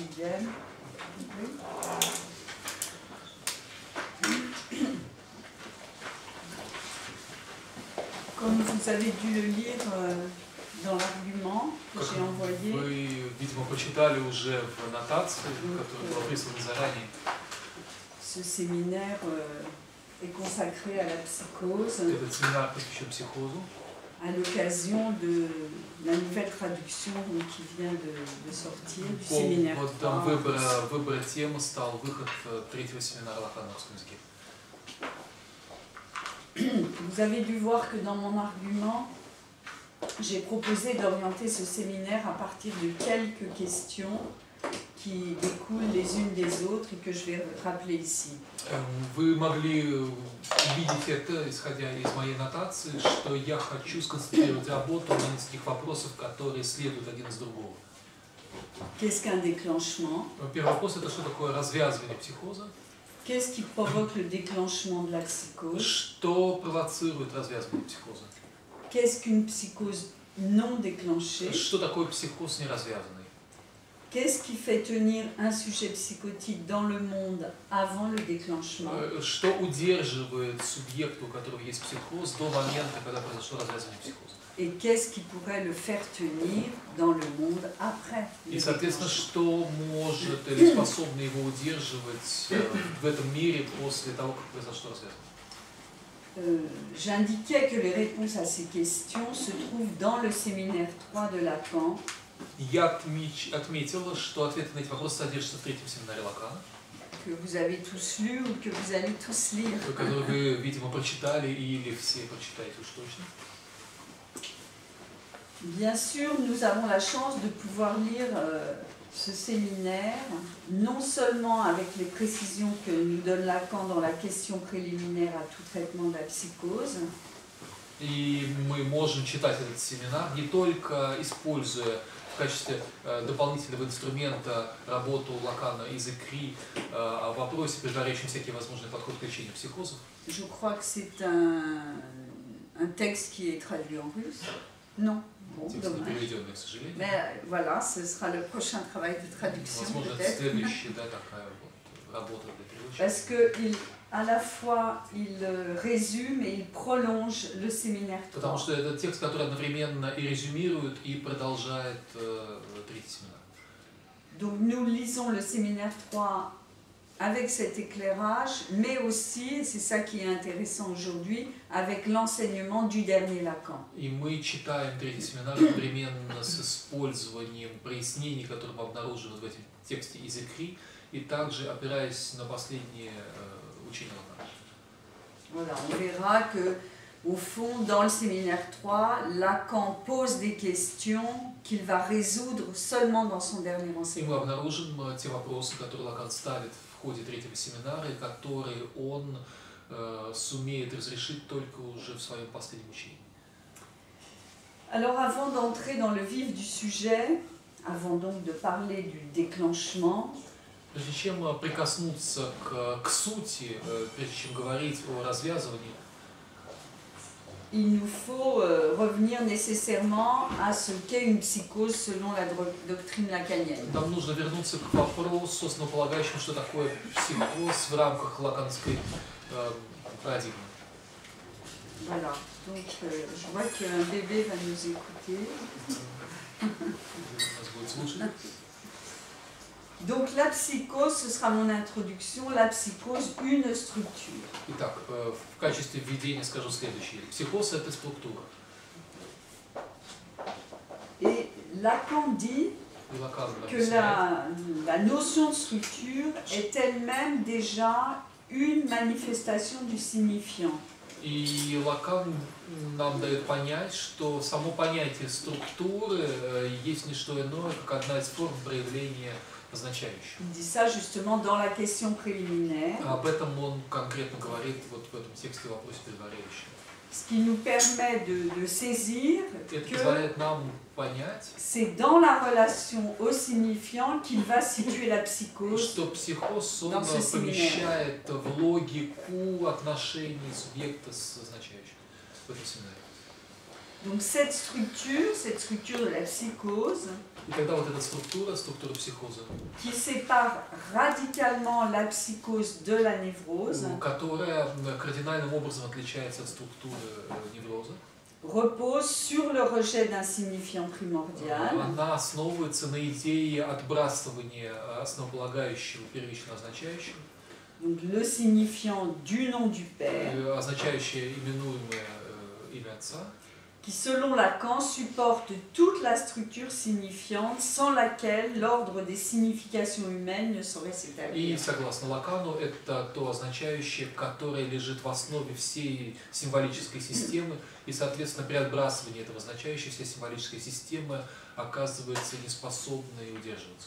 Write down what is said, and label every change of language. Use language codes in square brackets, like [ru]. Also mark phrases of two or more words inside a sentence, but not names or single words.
[fr] deuxième. Oui. Comme vous avez dû le lire dans l'argument que j'ai envoyé. [ru] Вы, видимо, прочитали уже в аннотации, которая была прислана заранее. [fr] Ce séminaire est consacré à la psychose. [ru] Этот семинар посвящен психозу. [fr] À l'occasion de la nouvelle traduction qui vient de sortir du séminaire 3. [ru] Выбора темы стал выход третьего семинара Лакана на русском языке. [fr] Vous avez dû voir que dans mon argument, j'ai proposé d'orienter ce séminaire à partir de quelques questions qui découlent les unes des autres et que je vais rappeler ici. [ru] Вы могли видеть это, исходя из моей нотации, что я хочу сконцентрировать работу на нескольких вопросах, которые следуют один из другого. [fr] Qu'est-ce qu'un déclenchement? [ru] Первый вопрос – это что такое развязывание психоза? [fr] Qu'est-ce qui provoque le déclenchement de la psychose? [ru] Что провоцирует развязывание психоза? [fr] Qu'est-ce qu'une psychose non déclenchée? [ru] Что такое психоз неразвязанный? [fr] Qu'est-ce qui fait tenir un sujet psychotique dans le monde avant le déclenchement? [ru] Что удерживает субъекта, у которого есть психоз, до момента, когда произошло развязывание психоза? [fr] Et qu'est-ce qui pourrait le faire tenir dans le monde après le [ru] И, соответственно, [fr] déclenchement? [ru] что может или способно его удерживать в этом мире после того, как произошло развязывание? [fr] J'indiquais que les réponses à ces questions se trouvent dans le séminaire 3 de Lacan. [ru] Я отметила, что ответы на эти вопросы содержатся в третьем семинаре Лакана, [fr] Que vous avez tous lu ou que vous allez tous lire. [ru] который вы, видимо, прочитали или все прочитаете уж точно. [fr] Bien sûr, nous avons la chance de pouvoir lire ce séminaire, non seulement avec les précisions que nous donne Lacan dans la question préliminaire à tout traitement de la psychose, [ru] И мы можем читать этот семинар, не только используя в качестве дополнительного инструмента работу Лакана из ЭКРИ о вопросе, предваряющем всякие возможные подходы к лечению психозов. [fr] je crois que c'est un texte qui est traduit en russe. Non, bon, [ru] Текст не [fr] dommage. [ru] переведенный, к сожалению. [fr] Mais voilà, ce sera le prochain travail de traduction [ru] Возможно, это [fr] peut-être. [ru] следующая, да, такая вот работа для переводчика. [fr] Parce que à la fois il résume et il prolonge le séminaire 3. [ru] Потому что это текст, который одновременно и резюмирует, и продолжает третий семинар. [fr] Donc nous lisons le séminaire 3 avec cet éclairage, mais aussi, et c'est ça qui est intéressant aujourd'hui, avec l'enseignement du dernier Lacan. [ru] И мы читаем третий семинар одновременно с использованием прояснений, которые мы обнаружили в этом тексте из ЭКРИ, и также опираясь на последние учения Лакана. [fr] Voilà, on verra que, au fond, dans le séminaire 3, Lacan pose des questions qu'il va résoudre seulement dans son dernier [ru] И мы [fr] enseignement. [ru] обнаружим те вопросы, которые Лакан ставит в ходе третьего семинара, и которые он сумеет разрешить только уже в своем последнем учении. [fr] Alors avant d'entrer dans le vif du sujet, avant donc de parler du déclenchement, [ru] Прежде чем прикоснуться к сути, прежде чем говорить о развязывании, [fr] il nous faut revenir nécessairement à ce qu'est une psychose selon la doctrine lacanienne. [ru] нам нужно вернуться к вопросу, основополагающему, что такое психоз в рамках лаканской парадигмы. [fr] Voilà, donc je vois qu'un bébé va nous écouter. [ru] Нас будет слушать. [fr] Donc la psychose, ce sera mon introduction, la psychose, une structure. [ru] Итак, в качестве введения скажу следующее. Психоз – это структура. [fr] Et Lacan dit [ru] И Лакан [fr] que [ru] объясняет, [fr] la notion de structure est elle-même déjà une manifestation du signifiant. [ru] и Лакан нам дает понять, что само понятие структуры есть не что иное, как одна из форм проявления означающего. [fr] Il dit ça justement dans la question préliminaire, [ru] Об этом он конкретно говорит вот в этом тексте в вопросе предваряющем. [fr] ce qui nous permet de saisir [ru] Это [fr] que [ru] позволяет нам понять, [fr] c'est dans la relation au signifiant qu'il va situer la psychose. [ru] что психоз он [fr] Dans ce [ru] помещает в логику отношений субъекта с означающим в этом семинаре. [fr] Donc cette structure de la psychose, [ru] И тогда вот эта структура психоза, [fr] qui sépare radicalement la psychose de la névrose, [ru] которая кардинальным образом отличается от структуры невроза, [fr] repose sur le rejet d'un signifiant primordial, [ru] она основывается на идее отбрасывания основополагающего первично означающего, [fr] donc le signifiant du nom du Père, [ru] означающее именуемое имя Отца, [fr] qui selon Lacan supporte toute la structure signifiante sans laquelle l'ordre des significations humaines ne saurait [ru] и, [fr] s'établir. [ru] согласно Лакану, это то означающее, которое лежит в основе всей символической системы, и, соответственно, при отбрасывании этого означающего вся символическая система оказывается неспособной удерживаться.